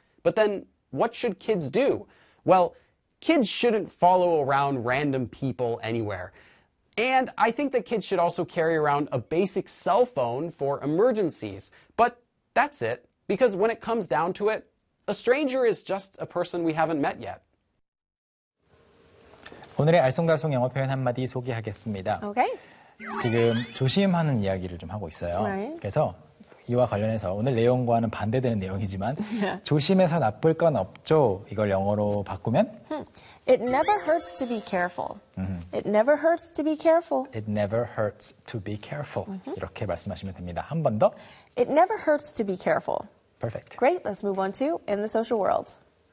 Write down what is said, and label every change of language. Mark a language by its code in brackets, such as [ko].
[en] But then, what should kids do? Well, kids shouldn't follow around random people anywhere. And I think that kids should also carry around a basic cell phone for emergencies. But that's it, because when it comes down to it, a stranger is just a person we haven't met yet. [ko] 오늘의 알쏭달쏭 영어 표현 한마디 소개하겠습니다. [en] Okay. [ko] 지금 조심하는 이야기를 좀 하고 있어요. [en] Right. [ko] 그래서 이와 관련해서 오늘 내용과는 반대되는 내용이지만 [en] yeah. [ko] 조심해서 나쁠 건 없죠. 이걸 영어로 바꾸면 [en] It never hurts to be careful. Mm-hmm. It never hurts to be careful. It never hurts to be careful. Mm-hmm. [ko] 이렇게 말씀하시면 됩니다. 한 번 더. [en] It never hurts to be careful. Perfect. Great. Let's move on to In the Social World.